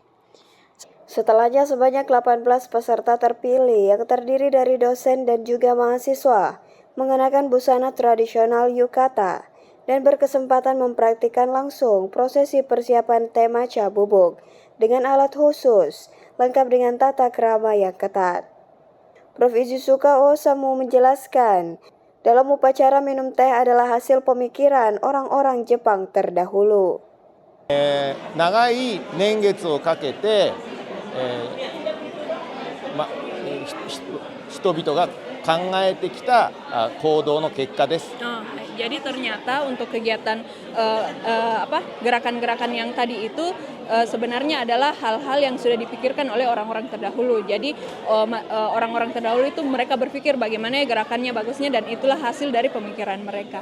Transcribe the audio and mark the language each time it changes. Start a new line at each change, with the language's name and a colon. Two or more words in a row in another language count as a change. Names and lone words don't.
Indonesian: Setelahnya sebanyak 18 peserta terpilih yang terdiri dari dosen dan juga mahasiswa mengenakan busana tradisional yukata dan berkesempatan mempraktikkan langsung prosesi persiapan teh macha bubuk dengan alat khusus, lengkap dengan tata krama yang ketat. Prof. Ishizuka Osamu menjelaskan, dalam upacara minum teh adalah hasil pemikiran orang-orang Jepang terdahulu.
Japanese: 長い年月をかけて、人々が考えてきた行動の結果です。
Indonesian: Jadi ternyata untuk kegiatan gerakan-gerakan yang tadi itu sebenarnya adalah hal-hal yang sudah dipikirkan oleh orang-orang terdahulu. Jadi orang-orang terdahulu itu mereka berpikir bagaimana gerakannya bagusnya dan itulah hasil dari pemikiran mereka.